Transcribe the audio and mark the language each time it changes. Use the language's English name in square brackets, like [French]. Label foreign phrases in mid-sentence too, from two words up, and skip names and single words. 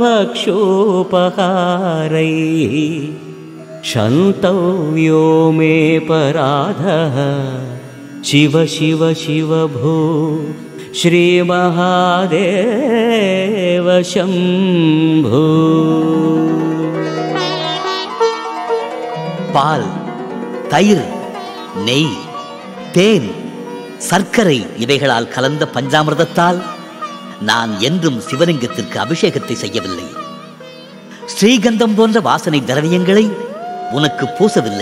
[Sanskrit] भक्षोपहारैः क्षन्तव्यो मे पराधः शिव शिव शिव भो श्रीमहादेव शम्भो. [Tamil] பால், தயிர், நெய், தேன், சர்க்கரை இவைகளால் கலந்த பஞ்சாமிர்தத்தால் நான் என்றும் சிவலிங்கத்திற்கு அபிஷேகத்தை செய்யவில்லை. ஸ்ரீகந்தம் போன்ற வாசனை திரவியங்களை உனக்கு பூசவில்லை.